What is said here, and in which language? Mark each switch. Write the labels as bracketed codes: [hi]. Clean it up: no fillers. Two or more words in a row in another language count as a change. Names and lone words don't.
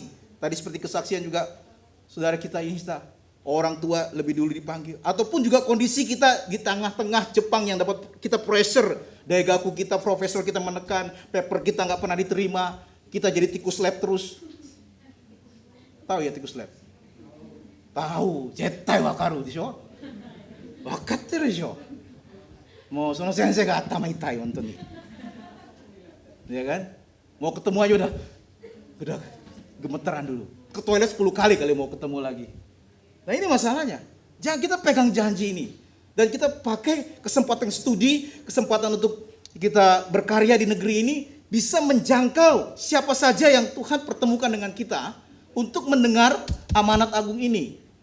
[id] Tadi seperti kesaksian juga saudara kita Insta, orang tua lebih dulu dipanggil. Ataupun juga kondisi kita di tengah-tengah Jepang yang dapat kita pressure, daigaku kita, profesor kita menekan, paper kita nggak pernah diterima, kita jadi tikus lab terus. Tahu ya tikus lab? Tahu, [ja] 絶対わかるでしょ? わかってるでしょ？もうその先生が頭痛い本当に. [id] Ya kan? Mau ketemu aja udah gemeteran dulu. Ke toilet 10 kali mau ketemu lagi. Nah ini masalahnya. Jangan kita pegang janji ini. Dan kita pakai kesempatan studi, kesempatan untuk kita berkarya di negeri ini, bisa menjangkau siapa saja yang Tuhan pertemukan dengan kita untuk mendengar amanat agung ini.